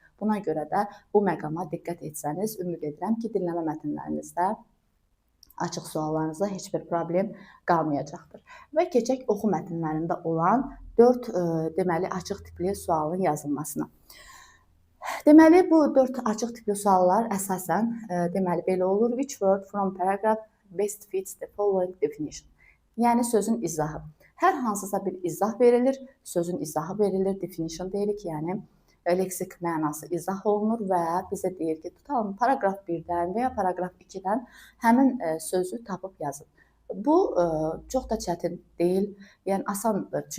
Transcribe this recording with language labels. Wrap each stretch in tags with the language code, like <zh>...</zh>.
<az>Buna görə də bu məqama diqqət etsəniz, ümid edirəm ki, dinləmə mətnlərinizdə, açıq suallarınızda heç bir problem qalmayacaqdır. Və keçək oxu mətnlərində olan 4 deməli açıq tipli sualın yazılmasına. Deməli bu 4 açıq tipli suallar əsasən deməli belə olur.</az> <en>Which word from paragraph best fits the following definition?</en> <az>Yəni sözün izahı. Hər hansısa bir izah verilir, sözün izahı verilir, definition deyirik, yəni leksik mənası izah olunur və bizə deyir ki, tutalım paragraf 1-dən və ya paragraf 2-dən həmin sözü tapıb yazın. Bu çox da çətin deyil, yəni asandır.</az>